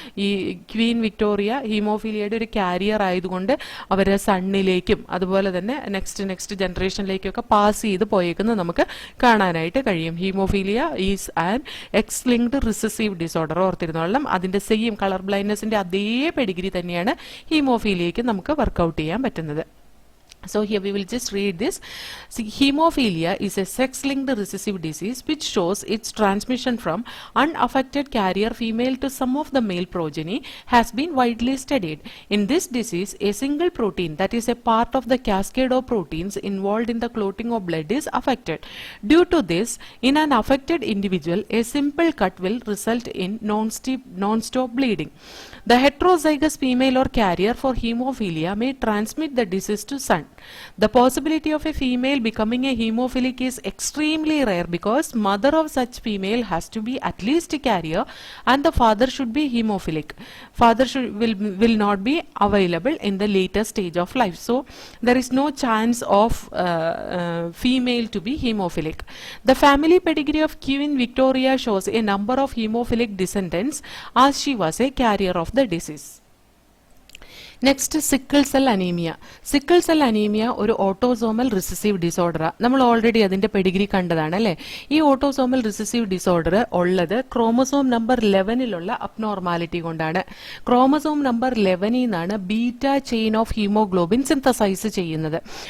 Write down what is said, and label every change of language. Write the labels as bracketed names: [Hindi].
[Malayalam] ഈ Queen Victoria ഹീമോഫീലിയയുടെ ഒരു carrier ആയതുകൊണ്ട് അവരെ സണ്ണിലേക്കും അതുപോലെ തന്നെ നെക്സ്റ്റ് ജനറേഷനിലേക്കൊക്കെ പാസ് ചെയ്ത് പോയേക്കുന്നത് നമുക്ക് കാണാനായിട്ട് കഴിയും. [English] Haemophilia is an X linked recessive disorder. [Malayalam] ഓർത്തിരുന്നോളാം, അതിന്റെ സെയിം കളർ ബ്ലൈൻഡ്നെസിന്റെ അതേ പെഡിഗ്രി തന്നെയാണ് ഹീമോഫീലിയയ്ക്ക് നമുക്ക് വർക്കൗട്ട് ചെയ്യാൻ പറ്റുന്നത്. [English] So here we will just read this. See, hemophilia is a sex-linked recessive disease which shows its transmission from unaffected carrier female to some of the male progeny has been widely studied. In this disease, a single protein that is a part of the cascade of proteins involved in the clotting of blood is affected. Due to this, in an affected individual, a simple cut will result in non-stop bleeding. The heterozygous female or carrier for hemophilia may transmit the disease to son. The possibility of a female becoming a hemophilic is extremely rare because mother of such female has to be at least a carrier and the father should be hemophilic. Father will not be available in the later stage of life. So there is no chance of female to be hemophilic. The family pedigree of Queen Victoria shows a number of hemophilic descendants as she was a carrier of the disease. Next sickle cell anaemia. [Malayalam] Sickle cell anaemia ഒരു autosomal recessive ഡിസോർഡറാണ്. നമ്മൾ already അതിന്റെ Pedigree കണ്ടതാണ് അല്ലേ. ഈ autosomal recessive disorder ഉള്ളത് chromosome number 11 abnormality കൊണ്ടാണ്. Chromosome number 11 നിന്നാണ് beta chain of haemoglobin synthesise ചെയ്യുന്നത്.